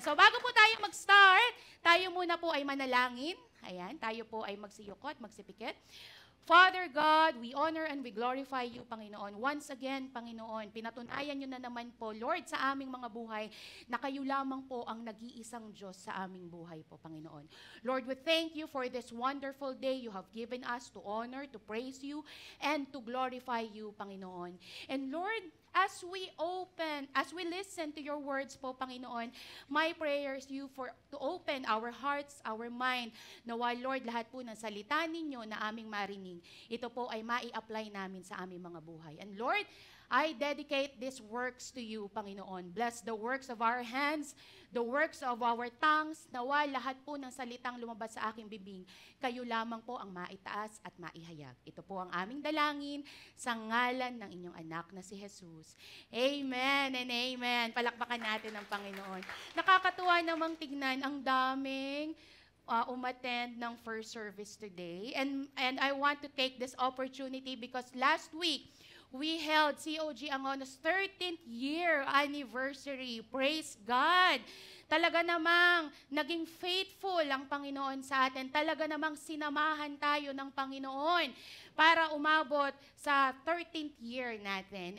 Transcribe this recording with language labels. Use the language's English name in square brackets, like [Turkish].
[Filipino] So bago po tayo mag-start, tayo muna po ay manalangin. Ayan, tayo po ay magsiyukot, magsipikit. [English] Father God, we honor and we glorify you, Panginoon. [Filipino] Once again, Panginoon, pinatunayan nyo na naman po, Lord, sa aming mga buhay, na kayo lamang po ang nag-iisang Diyos sa aming buhay po, Panginoon. [English] Lord, we thank you for this wonderful day you have given us to honor, to praise you, and to glorify you, Panginoon. And Lord, as we listen to your words po, Panginoon, my prayer is you to open our hearts, our mind, na while, Lord, [Filipino] lahat po ng salita ninyo na aming marinig, ito po ay mai-apply namin sa aming mga buhay. [English] And Lord, I dedicate these works to you, Panginoon. Bless the works of our hands, the works of our tongues, [Filipino] nawa lahat po ng salitang lumabas sa aking bibig, kayo lamang po ang maitaas at maihayag. Ito po ang aming dalangin sa ngalan ng inyong anak na si Jesus. Amen and amen. Palakpakan natin ang Panginoon. Nakakatuwa namang tignan, ang daming umattend ng first service today. [English] And I want to take this opportunity because last week, we held COG Angono's 13th year anniversary. Praise God! [Filipino] Talaga namang naging faithful ang Panginoon sa atin. Talaga namang sinamahan tayo ng Panginoon para umabot sa 13th year natin.